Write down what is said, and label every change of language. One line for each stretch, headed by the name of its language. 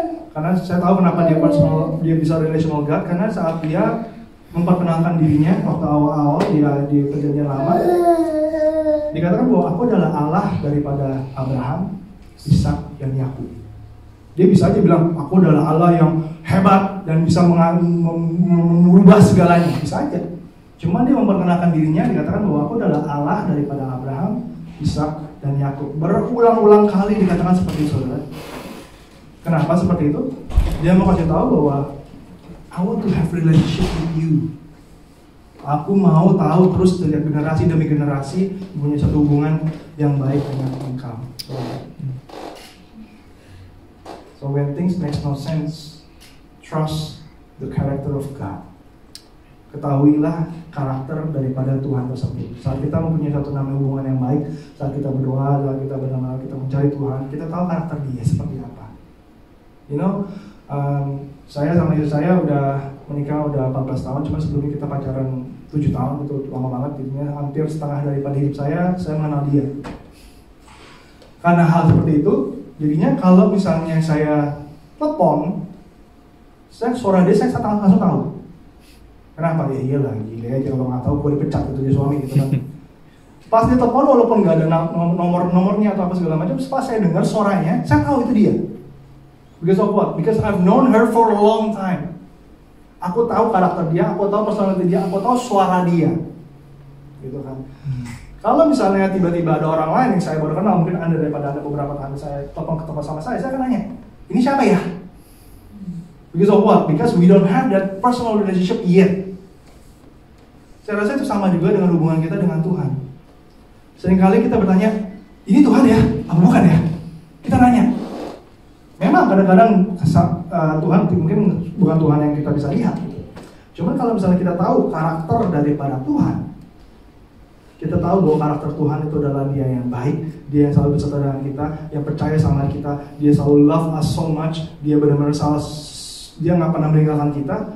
Indonesian: Karena saya tahu kenapa dia bisa relational God, karena saat dia memperkenalkan dirinya waktu awal-awal dia di perjanjian lama, dikatakan bahwa aku adalah Allah daripada Abraham, Ishak, dan Yakub. Dia bisa aja bilang aku adalah Allah yang hebat dan bisa mengubah segalanya, bisa aja. Cuma dia memperkenalkan dirinya, dikatakan bahwa aku adalah Allah daripada Abraham, Ishak, dan Yakub. Berulang-ulang kali dikatakan seperti itu, saudara. Kenapa seperti itu? Dia mau kasih tahu bahwa
English: I want to have relationship with you.
Indonesian: Aku mau tahu terus dari generasi demi generasi punya satu hubungan yang baik dengan engkau.
English: So when things makes no sense, trust the character of God.
Indonesian: Ketahuilah karakter daripada Tuhan tersebut. Saat kita mempunyai satu namanya hubungan yang baik, saat kita berdoa, saat kita benar-benar kita mencari Tuhan, kita tahu karakter Dia seperti apa.
English: You know,
Indonesian: saya sama istri saya udah menikah udah 14 tahun, cuma sebelumnya kita pacaran 7 tahun, itu lama banget. Jadinya hampir setengah daripada hidup saya mengenal dia. Karena hal seperti itu, jadinya kalau misalnya saya telepon, suara dia saya langsung tahu. Kenapa? Ya iyalah, gila aja kalau nggak tahu gue dipecat gitu dia suami gitu kan. Pas dia telepon walaupun nggak ada nomornya atau apa segala macam, pas saya dengar suaranya, saya tahu itu dia.
English: Because of what? Because I've known her for a long time.
Indonesian: Aku tahu karakter dia, aku tahu personality dia, aku tahu suara dia, gitu kan. Kalau misalnya tiba-tiba ada orang lain yang saya baru kenal, mungkin Anda daripada Anda beberapa kali saya telepon ke tempat sama saya akan nanya, ini siapa ya?
English: Because of what? Because we don't have that personal relationship yet.
Indonesian: Saya rasa itu sama juga dengan hubungan kita dengan Tuhan. Seringkali kita bertanya, ini Tuhan ya? Apa bukan ya? Kita nanya. Memang kadang-kadang Tuhan mungkin bukan Tuhan yang kita bisa lihat. Cuman kalau misalnya kita tahu karakter daripada Tuhan, kita tahu bahwa karakter Tuhan itu adalah Dia yang baik, Dia yang selalu beserta dengan kita, yang percaya sama kita, Dia selalu
English: love us so much,
Indonesian: Dia benar-benar Dia nggak pernah meninggalkan kita.